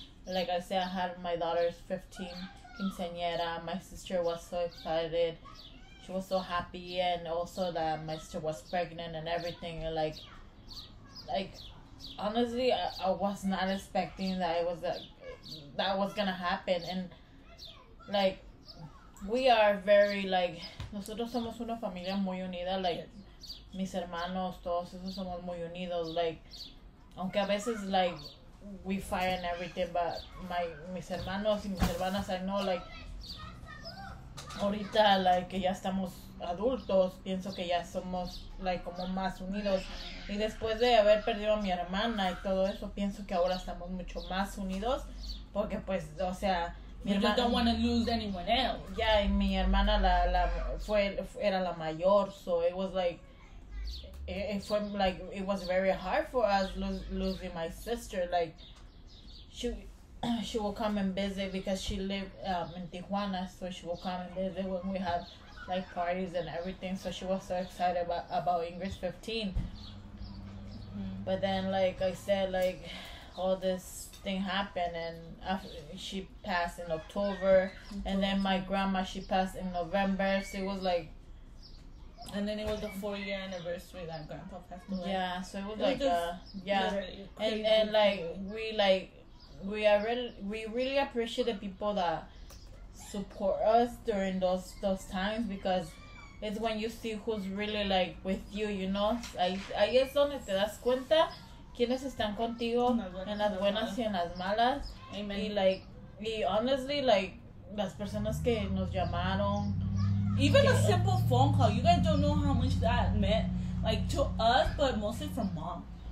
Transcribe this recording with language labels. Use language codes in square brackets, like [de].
[en] Like I said, I had my daughter's 15 quinceañera. My sister was so excited. She was so happy, and also that my sister was pregnant and everything. And like honestly, I was not expecting that that was gonna happen. And like we are very like, [es] nosotros somos una familia muy unida. Like mis hermanos, todos esos somos muy unidos. Like aunque a veces like [en] we fight and everything, [es] but mis hermanos y mis hermanas, [en] I know [es] like ahorita like que ya estamos adultos, pienso que ya somos like como más unidos, y después de haber perdido a mi hermana y todo eso, pienso que ahora estamos mucho más unidos, porque pues, o sea, mi hermana, [en] don't want to lose anyone else. Yeah, [es] y mi hermana era la mayor, [en] so it was like it was very hard for us losing my sister. Like she will come and visit because she lived in Tijuana, so she will come and visit when we have like parties and everything. So she was so excited about Ingrid's 15. But then, like I said, like all this thing happened, and after she passed in October, and then my grandma, she passed in November. So it was like, and then it was the 4-year anniversary that grandpa passed away. Yeah, so it was like and like we really appreciate the people that support us during those times, because it's when you see who's really like with you, you know. [es] Ahí es donde te das cuenta quiénes están contigo en las buenas y en las malas. [en] Amen. [es] Y honestly, like las personas que nos llamaron, [en] even a simple phone call, you guys don't know how much that meant, like to us, but mostly from mom.